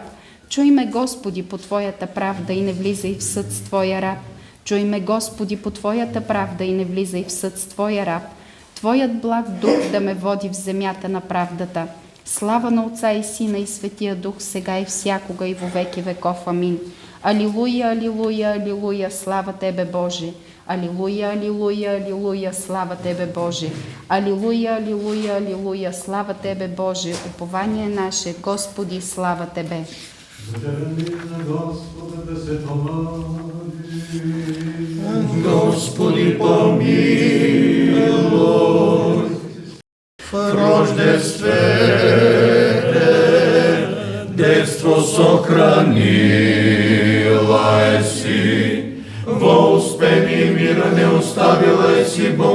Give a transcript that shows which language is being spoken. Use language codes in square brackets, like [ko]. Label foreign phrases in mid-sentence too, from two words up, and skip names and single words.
[bg] Чуй ме, Господи, по Твоята правда и не влизай в съд с Твоя раб. Чуй ме, Господи, по Твоята правда и не влизай в съд с Твоя раб. Твоят благ дух да ме води в земята на правдата. Слава на Отца и Сина и Светия Дух, сега и всякога и [cu] во веки веков. [bg] Амин. Алилуя, алилуя, алилуя, слава Тебе, Боже. Алилуя, алилуя, алилуя, слава Тебе, Боже. Алилуя, алилуя, алилуя, слава Тебе, Боже. [cu] Упование наше, Господи, слава Тебе. Господи, помилуй. В рождестве детство сохранила еси, во успени мира не оставила еси,